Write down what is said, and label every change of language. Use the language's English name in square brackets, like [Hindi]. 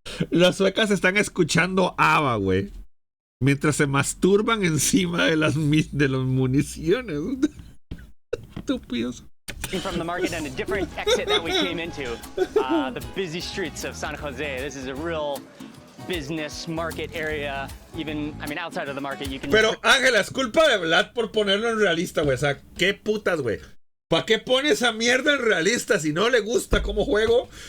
[Spanish] Las suecas están escuchando ABBA, güey. Mientras se masturban encima de las municiones. Estúpidos. [English] From the market and a different exit that we came into, the busy streets of San Jose. This is a real business market area. Even, I mean, outside of the market, you can. [Spanish] Pero Ángela, es culpa de Vlad por ponerlo en realista, güey. O sea, qué putas, güey. ¿Para qué pone esa mierda en realista si no le gusta cómo juego?